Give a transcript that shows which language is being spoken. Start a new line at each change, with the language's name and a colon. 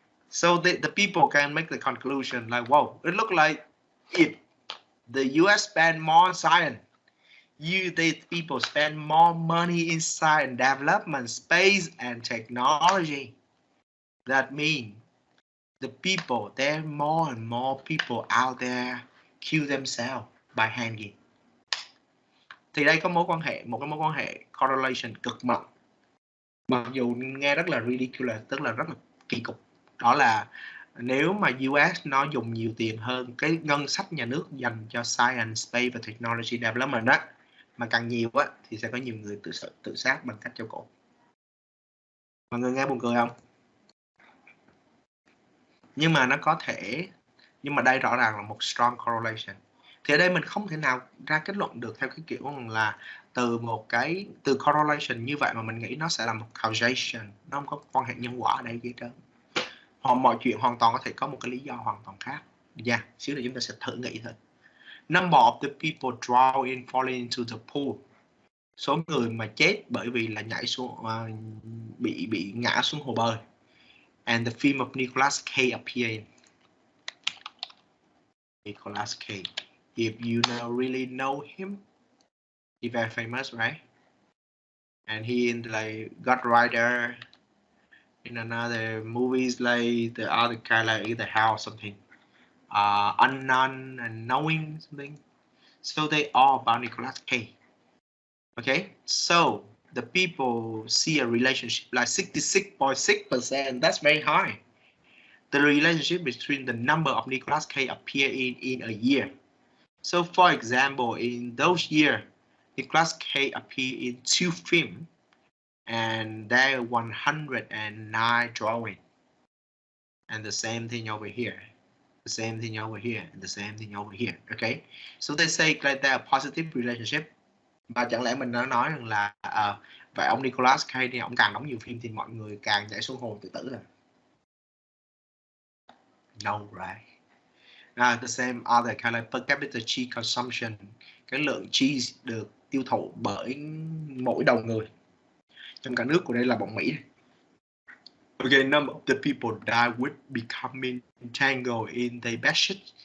English: So the people can make the conclusion like, whoa, it looked like if the US spend more on science, the people spend more money in science development, space, and technology. That means the people, there are more and more people out there kill themselves by hanging.
Vietnamese: Thì đây có một cái mối quan hệ correlation cực mạnh, mặc dù nghe rất là ridiculous, tức là rất là kỳ cục. Đó là nếu mà US nó dùng nhiều tiền hơn cái ngân sách nhà nước dành cho science, space và technology development đó, mà càng nhiều á thì sẽ có nhiều người tự sát bằng cách treo cổ. Mọi người nghe buồn cười không? Nhưng mà nó có thể, nhưng mà đây rõ ràng là một strong correlation. Thì ở đây mình không thể nào ra kết luận được theo cái kiểu là từ correlation như vậy mà mình nghĩ nó sẽ là một causation, nó không có quan hệ nhân quả ở đây gì trơn. Mọi chuyện hoàn toàn có thể có một cái lý do hoàn toàn khác. Yeah, xíu nữa chúng ta sẽ thử nghĩ thôi.
English: Number of the people drown in falling into the pool.
Vietnamese: Số người mà chết bởi vì là nhảy xuống bị ngã xuống hồ bơi.
English: And the film of Nicolas Cage appeared. Nicolas Cage. If you really know him, he's very famous, right? And he in like Ghost Rider, in another movies like the other kind like The House something, Unknown and Knowing something. So they all about Nicolas Cage. Okay, so the people see a relationship like 66.6%. That's very high. The relationship between the number of Nicolas Cage appear in a year. So for example, in those years, Nicolas Cage appeared in 2 films, and there are 109 drawings. And the same thing over here, the same thing over here, and the same thing over here. Okay, so they say like they're a positive relationship.
Vietnamese: Và chẳng lẽ mình đã nói rằng là vậy ông Nicolas Cage thì ông càng đóng nhiều phim thì mọi người càng nhảy xuống hồ tự tử rồi? No, right? The same other kind of per capita cheese consumption, cái lượng cheese được tiêu thụ bởi mỗi đầu người trong cả nước của đây là bọn Mỹ.
English: Okay, number of the people die with becoming entangled in their bedsheet.